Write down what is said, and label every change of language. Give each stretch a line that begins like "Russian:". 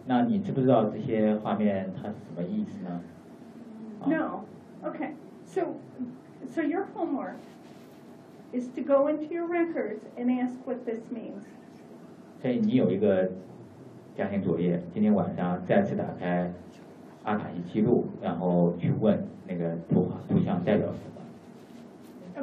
Chinese: 那你知不知道这些画面它是什么意思呢？
English: No. Okay. So your homework is to go into your records and ask what this means.
Chinese: 所以你有一个家庭作业，今天晚上再次打开阿卡西记录，然后去问那个图像代表什么。